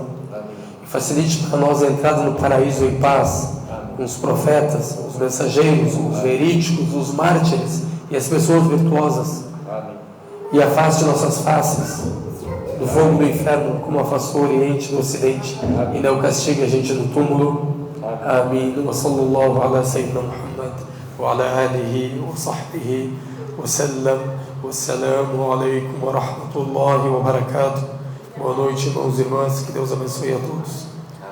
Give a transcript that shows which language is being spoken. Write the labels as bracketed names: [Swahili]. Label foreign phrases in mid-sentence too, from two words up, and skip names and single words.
[Portuguese] E facilite para nós a entrada no paraíso em paz, com os profetas, os mensageiros, os verídicos, os mártires e as pessoas virtuosas. E afaste nossas faces do fogo do inferno, como afastou o Oriente do Ocidente, e não castigue a gente no túmulo. Amém. [Arabic] وصلى الله على سيدنا محمد وعلى آله وصحبه وسلم. والسلام عليكم ورحمة الله وبركاته. [Portuguese] Boa noite, irmãos e irmãs, que Deus abençoe a todos.